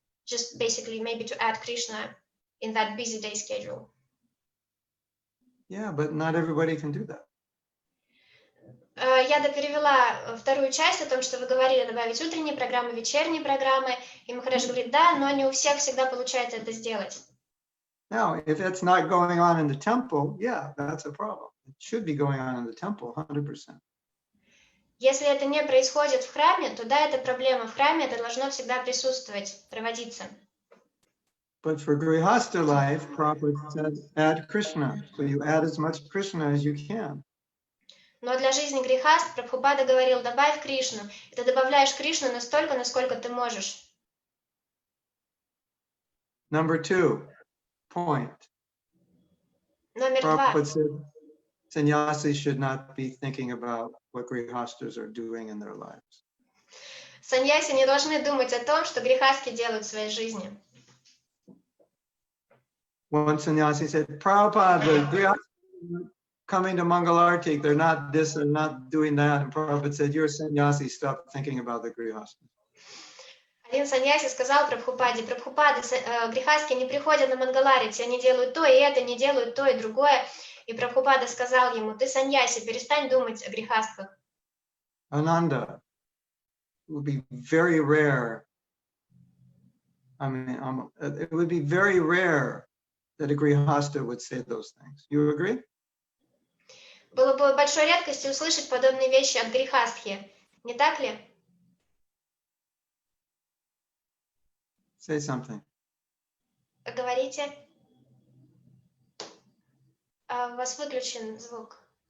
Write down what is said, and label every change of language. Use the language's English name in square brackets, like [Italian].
[English] Just basically maybe to add Krishna in that busy day schedule. Yeah, but not everybody can do that. [Russian] Я перевела вторую часть о том, что вы говорили, добавить утренние программы, вечерние программы, и Махарадж говорит, да, но не у всех всегда получается это сделать. [English] Now, if it's not going on in the temple, yeah, that's a problem. It should be going on in the temple, 100%. [Russian] Если это не происходит в храме, то да, это проблема. В храме это должно всегда присутствовать, проводиться. [English] But for Grihastha life, Prabhupada said, add Krishna. So you add as much Krishna as you can. [Russian] Но для жизни грехаст Прабхупада говорил, добавь Кришну. И ты добавляешь Кришну настолько, насколько ты можешь. [English] Number 2, point. [Russian] Номер 2. [English] Prabhupada said, sannyasis should not be thinking about what grihastas are doing in their lives. [Russian] Саньяси не должны думать о том, что грехастки делают в своей жизни. [English] One sannyasi said, Prabhupada, the grihastas coming to Mangalartik, they're not this, they're not doing that. And Prabhupada said, you're a sannyasi, stop thinking about the grihastas. [Russian] Один саньяси сказал Прабхупаде, Прабхупада, грехастки не приходят на Мангаларити, они делают то и это, не делают то и другое. И Прабхупада сказал ему, ты саньяси, перестань думать о грехастках. [English] Ananda, it would be very rare. I mean, it would be very rare that a grihasta would say those things. You agree? [Russian] Было бы большой редкостью услышать подобные вещи от грехастхи. Не так ли? [English] Say something. [Russian] Говорите. У вас выключен звук.